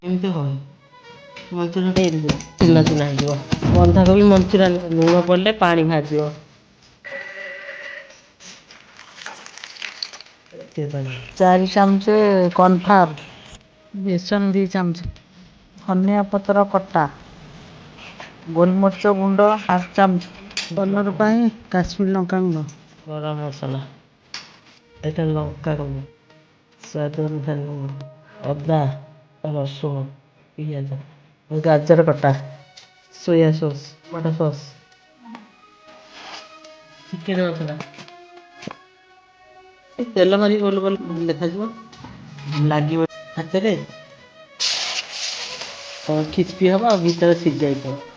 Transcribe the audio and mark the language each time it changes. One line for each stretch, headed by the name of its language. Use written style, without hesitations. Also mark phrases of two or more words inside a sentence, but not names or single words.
Odia: ଏମିତି ହୁଏ ମଞ୍ଚୁରିଆନ ଚୁନା ଚୁନା ହେଇଯିବ। ବନ୍ଧାକୋବି ମଞ୍ଚୁରିଆନ ଲୁଣ ପଡ଼ିଲେ ପାଣି ବାହାରିଯିବ। ଚାରି ଚାମଚ କର୍ଣ୍ଣଫ୍ଲାୱାର, ବେସନ 2 ଚାମଚ, ଧନିଆ ପତ୍ର କଟା, ଗୋଲମରିଚ ଗୁଣ୍ଡ 1/2 ଚାମଚ, କଲର ପାଇଁ କାଶ୍ମୀର ଲଙ୍କା ଗୁଣ୍ଡ, ଗରମ ମସଲା, ଏଟା ଲଙ୍କା ଗୁଣ୍ଡ, ସ୍ୱାଦ ଅନୁସାରେ ଲୁଣ, ଅଦା, ରସୁଣ, ପିଆଜ, ଗାଜର କଟା, ସୋୟା ସସ୍, ଟମାଟୋ ସସ୍, ଚିକେନ ମସଲା, ତେଲ ମାରି ଗୋଲ ଗୋଲ ଦେଖାଯିବ ଲାଗିବ ହାତରେ ଖିସ୍ପି ହବ ଆଉ ଭିତରେ ସିଝି ଯାଇଥିବ।